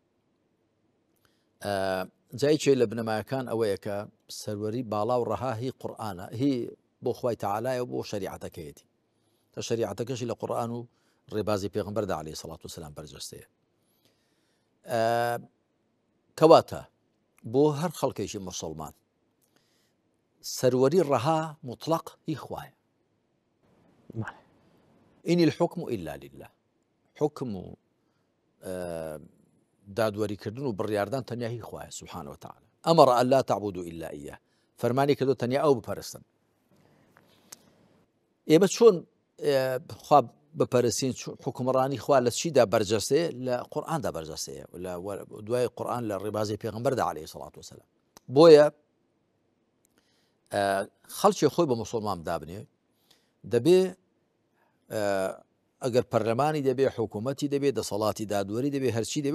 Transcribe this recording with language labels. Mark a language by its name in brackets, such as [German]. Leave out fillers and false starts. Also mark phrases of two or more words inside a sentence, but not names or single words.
[Central Kurdish] جایکێ لە بنەمایەکان ئەوەیە کە سەروەری باڵا و ڕەها هی قورئانە هی بۆ خوای تەعالایە بۆ شەریعەتەکەیەتی تا شەریعەتەکەشی لە قورئان و ڕێبازی پێغەمبەردا [Arabic] عەلەیهی سەڵات وسەلام [Central Kurdish] بەرجەستەیە کەواتە بۆ هەر خەڵکێکی موسڵمان سەروەری ڕەها موطلق هی خوایە [Arabic] إن الحكم إلا لله [Central Kurdish] حكم دادوەری کردن و بڕیاردان تەنیا هی خوایە [Arabic] سبحانه وتعالى أمر أن لا تعبدوا إلا إياه [Central Kurdish] فەرمانی کردو تەنیا ئەو بپەرستن ئێمە چۆن خوا بپەرستین حکومڕانی خوا لە چیدا بەرجەستەیە لە قورئاندا بەرجەستەیە لە دوای قورئان لە ڕێبازی پێغەمبەردا [Arabic] عەلەیهی سەڵات وسەلام [Central Kurdish] بۆیە خەڵکی خۆی بە موسڵمان دابنێ دەبێ ئەگەر پەرلەمانی دەبێ حکوومەتی دەبێ دەسەڵاتی دادوەری دەبێ هەرچی دەبێ